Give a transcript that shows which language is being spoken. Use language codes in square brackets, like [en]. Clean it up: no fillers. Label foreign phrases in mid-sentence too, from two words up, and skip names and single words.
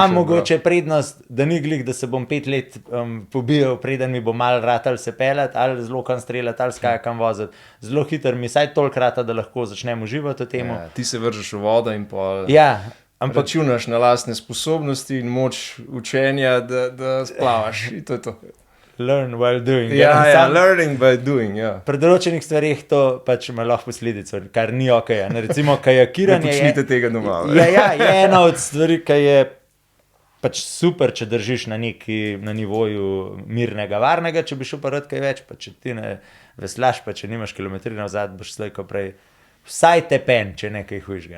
[sl] Imam mogoče prednost, da ni glih, da se bom 5 let pobijal, preden mi bo malo ratal se pelat, ali z lokan streljati, ali s kajakom voziti. Zelo hiter mi, saj toliko rata, da lahko začnem uživati v temu. Ja, ti se vržeš v vodo in pa ampak računaš na lastne sposobnosti in moč učenja, da splavaš. In to je to. [en] Learn while doing. Learning by doing, [sl] ja. Pri določenih stvarih to pač ima lahko posledico, kar ni ok. Recimo kajakiranje. Ne počnite tega doma. Je ena od stvari, ki je pač super, če držiš na nivoju mirnega, varnega, če bi šel pa rad kaj več, pa če ti ne veslaš, pa če nimaš kilometrina vzad, boš slejko prej vsaj tepen, če nekaj hujžga.